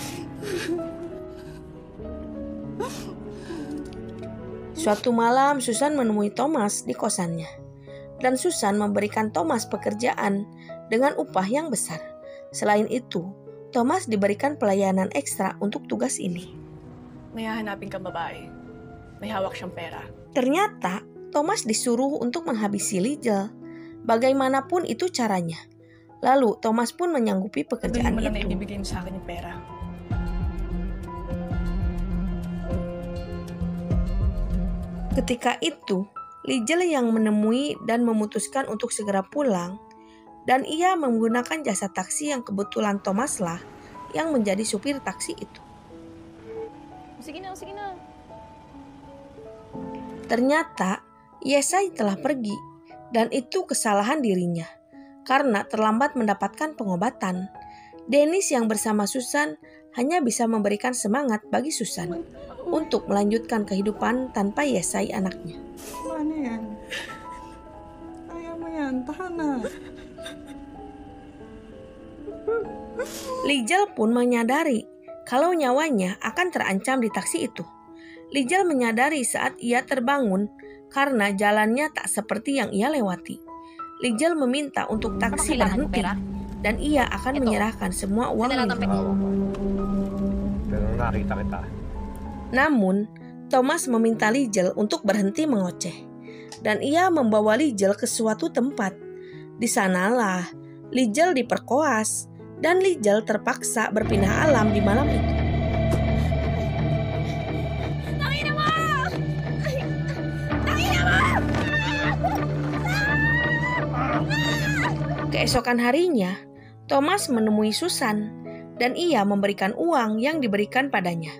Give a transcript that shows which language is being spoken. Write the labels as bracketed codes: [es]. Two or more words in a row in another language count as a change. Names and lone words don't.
[id] Suatu malam Susan menemui Thomas di kosannya, dan Susan memberikan Thomas pekerjaan dengan upah yang besar. Selain itu, Thomas diberikan pelayanan ekstra untuk tugas ini. [tl] May hahanapin kang babae. May hawak siyang pera. [id] Ternyata Thomas disuruh untuk menghabisi Lizel. Bagaimanapun itu caranya. Lalu Thomas pun menyanggupi pekerjaan [tl] Sabihin mo lang na [id] itu. [tl] ibibigay mo sa akin yung pera. [id] Ketika itu, Lizel yang menemui dan memutuskan untuk segera pulang, dan ia menggunakan jasa taksi yang kebetulan Thomas lah yang menjadi supir taksi itu. [tl] Sige na, sige na. [id] Ternyata Yesai telah pergi, dan itu kesalahan dirinya karena terlambat mendapatkan pengobatan. Dennis yang bersama Susan hanya bisa memberikan semangat bagi Susan untuk melanjutkan kehidupan tanpa Yesai anaknya. [tl] Ano yan? Ayaw mo yan. Tahan na. [id] Lizel pun menyadari kalau nyawanya akan terancam di taksi itu. Lijal menyadari saat ia terbangun karena jalannya tak seperti yang ia lewati. Lijal meminta untuk taksi berhenti dan ia akan menyerahkan semua uang Lijal. [tl] Pero nakita kita. [id] Namun, Thomas meminta Lijal untuk berhenti mengoceh dan ia membawa Lijal ke suatu tempat. Di sanalah Lijal diperkoas dan Lijal terpaksa berpindah alam di malam itu. Keesokan harinya, Thomas menemui Susan dan ia memberikan uang yang diberikan padanya.